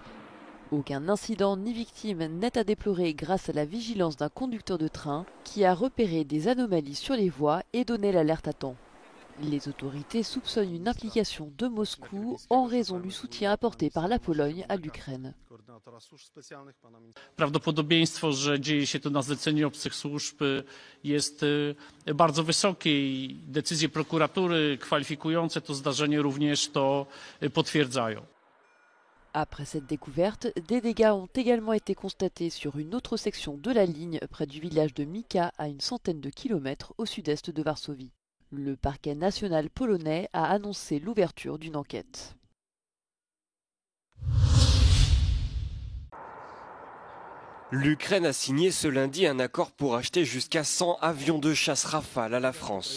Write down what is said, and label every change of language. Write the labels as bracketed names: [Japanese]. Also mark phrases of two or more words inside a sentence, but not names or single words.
[French] Aucun incident ni victime n'est à déplorer grâce à la vigilance d'un conducteur de train qui a repéré des anomalies sur les voies et donné l'alerte à temps. Les autorités soupçonnent une implication de Moscou en raison du soutien apporté par la Pologne à l'Ukraine. [Polish] Prawdopodobieństwo, że dzieje się to na zlecenie obcych służb jest bardzo wysokie i decyzje prokuratury kwalifikujące to zdarzenie również to potwierdzają. [French] Après cette découverte, des dégâts ont également été constatés sur une autre section de la ligne près du village de Mika à une centaine de kilomètres au sud-est de Varsovie. Le parquet national polonais a annoncé l'ouverture d'une enquête. L'Ukraine a signé ce lundi un accord pour acheter jusqu'à 100 avions de chasse Rafale à la France.